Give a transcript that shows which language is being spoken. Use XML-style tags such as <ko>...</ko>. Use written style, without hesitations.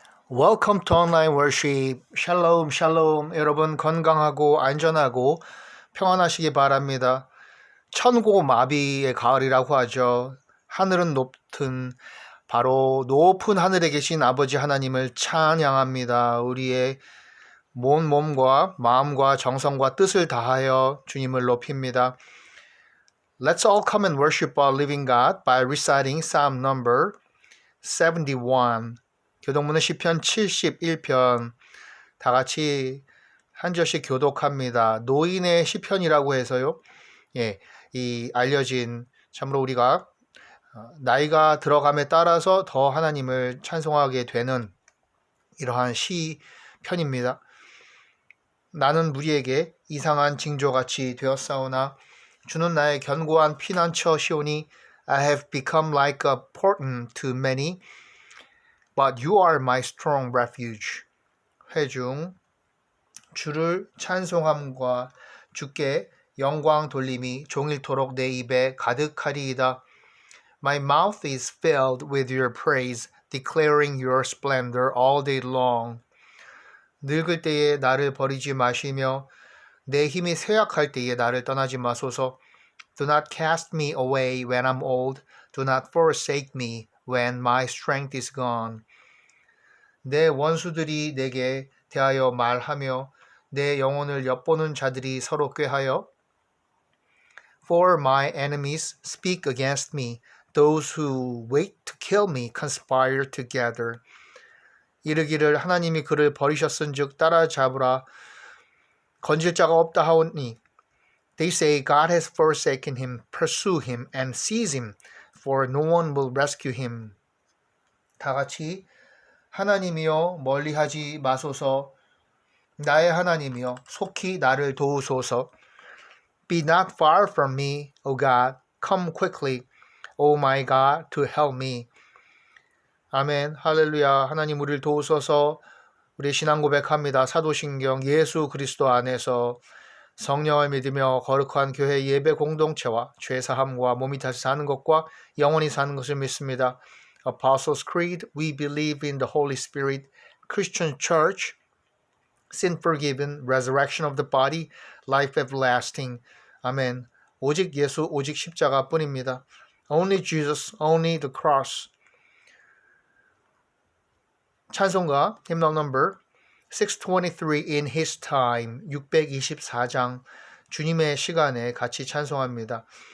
<en>Welcome to online worship.</en> <ko>샬롬, 샬롬. 여러분 건강하고 안전하고 평안하시기 바랍니다. 천고마비의 가을이라고 하죠. 하늘은 높든 바로 높은 하늘에 계신 아버지 하나님을 찬양합니다. 우리의 몸과 마음과 정성과 뜻을 다하여 주님을 높입니다.</ko> <en>Let's all come and worship our living God by reciting Psalm number 71.</en> <ko>교동문은 시편 71편 다 같이 한 절씩 교독합니다. 노인의 시편이라고 해서요. 이 알려진 참으로 우리가 나이가 들어감에 따라서 더 하나님을 찬송하게 되는 이러한 시편입니다. 나는 무리에게 이상한 징조같이 되었사오나 주는 나의 견고한 피난처시오니</ko> <en>I have become like a portent to many, but you are my strong refuge.</en> <ko>회중 주를 찬송함과 주께 영광 돌림이 종일토록 내 입에 가득하리이다.</ko> <en>My mouth is filled with your praise, declaring your splendor all day long.</en> <ko>늙을 때에 나를 버리지 마시며 내 힘이 쇠약할 때에 나를 떠나지 마소서.</ko> <en>Do not cast me away when I'm old. Do not forsake me when my strength is gone.</en> <ko>내 원수들이 내게 대하여 말하며 내 영혼을 엿보는 자들이 서로 꾀하여</ko> <en>For my enemies speak against me. Those who wait to kill me conspire together.</en> <ko>이르기를 하나님이 그를 버리셨은즉 따라잡으라. 건질 자가 없다 하오니</ko> <en>They say God has forsaken him. Pursue him and seize him, for no one will rescue him.</en> <ko>다 같이 하나님이여 멀리하지 마소서. 나의 하나님이여 속히 나를 도우소서.</ko> <en>Be not far from me, O God. Come quickly, O my God, to help me.</en> <ko>아멘. 할렐루야. 하나님 우리를 도우소서. 우리 신앙 고백합니다. 사도신경 예수 그리스도 안에서 성령을 믿으며 거룩한 교회 예배 공동체와 죄사함과 몸이 다시 사는 것과 영원히 사는 것을 믿습니다.</ko> <en>Apostles' Creed, we believe in the Holy Spirit, Christian Church, sin forgiven, resurrection of the body, life everlasting.</en> <ko>아멘. 오직 예수, 오직 십자가뿐입니다.</ko> <en>Only Jesus, only the cross.</en> <ko>찬송가</ko> <en>hymn number 623 in his time</en> <ko>624장 주님의 시간에 같이 찬송합니다.</ko>